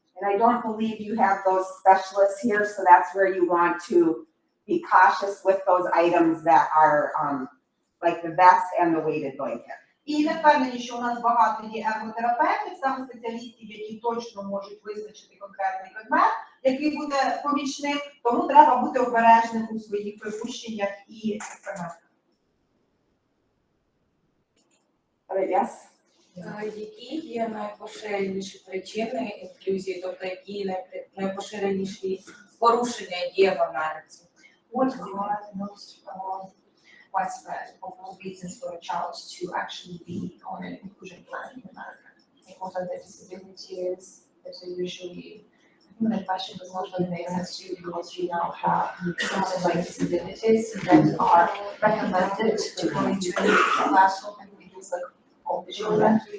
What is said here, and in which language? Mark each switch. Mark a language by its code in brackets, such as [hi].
[en] And I don't believe you have those specialists here, so that's where you want to be cautious with those items that are like the vest and the weighted blanket. [uk] І не впевнені, що у нас багато є ерготерапевтів, саме спеціалістів, які точно можуть визначити конкретний предмет, який буде помічним, тому треба бути обережним у своїх припущеннях і експериментах. [en] Yes? [uk] Які є найпоширеніші причини інклюзії, тобто які найпоширеніші порушення є в Америці? [en] What are the most widespread of reasons for a child to actually be on an inclusion plan in America? Like what are the disabilities that are usually, I think that question does not really make sense to you because we now have something like disabilities that are recommended to go into a classroom and we use like all the children.